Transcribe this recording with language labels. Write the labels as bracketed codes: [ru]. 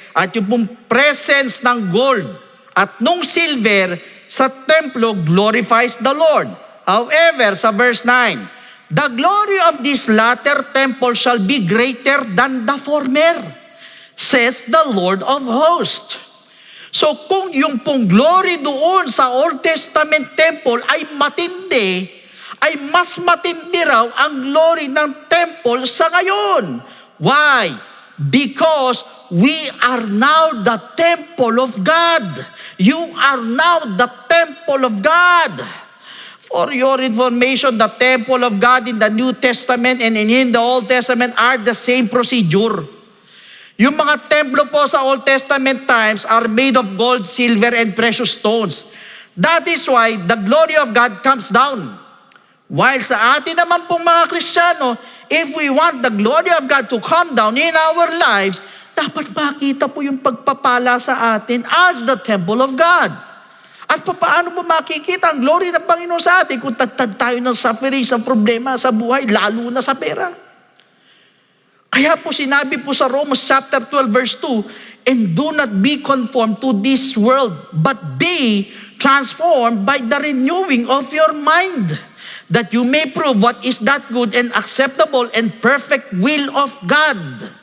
[tl] At yung pong presence ng gold at nung silver sa templo [en] glorifies the Lord. However, sa verse 9, the glory of this latter temple shall be greater than the former, says the Lord of hosts. [tl] So kung yung pong glory doon sa Old Testament temple ay matindi, ay mas matindi raw ang glory ng temple sa ngayon. [en] Why? Because we are now the temple of God. You are now the temple of God. For your information, the temple of God in the New Testament and in the Old Testament are the same procedure. [tl] Yung mga templo po sa [en] Old Testament times are made of gold, silver, and precious stones. That is why the glory of God comes down. While [tl] sa atin naman pong mga Kristiyano, [en] if we want the glory of God to come down in our lives, [tl] dapat makita po yung pagpapala sa atin [en] as the temple of God. [tl] At paano mo makikita ang glory ng Panginoon sa atin kung tagtad tayo ng suffering, sa problema sa buhay, lalo na sa pera? Kaya po sinabi po sa [en] Romans chapter 12 verse 2, and do not be conformed to this world, but be transformed by the renewing of your mind, that you may prove what is that good and acceptable and perfect will of God.